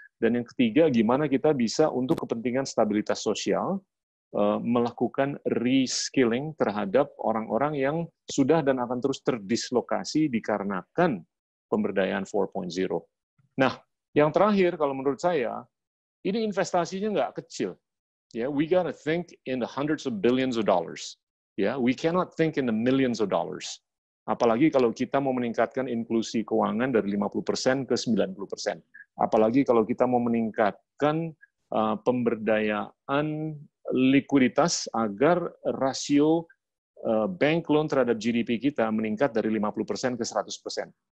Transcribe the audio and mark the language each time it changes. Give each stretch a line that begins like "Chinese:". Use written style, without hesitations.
Indonesian: Dan yang ketiga, gimana kita bisa untuk kepentingan stabilitas sosial, melakukan reskilling terhadap orang-orang yang sudah dan akan terus terdislokasi dikarenakan pemberdayaan 4.0. Nah, yang terakhir, kalau menurut saya, ini investasinya nggak kecil.
English: We gotta think in the hundreds of billions of dollars. We cannot think in the millions of dollars.
Indonesian: Apalagi kalau kita mau meningkatkan inklusi keuangan dari 50% ke 90%. Apalagi kalau kita mau meningkatkan pemberdayaan likuiditas agar rasio bank loan terhadap GDP kita meningkat dari 50% ke 100%.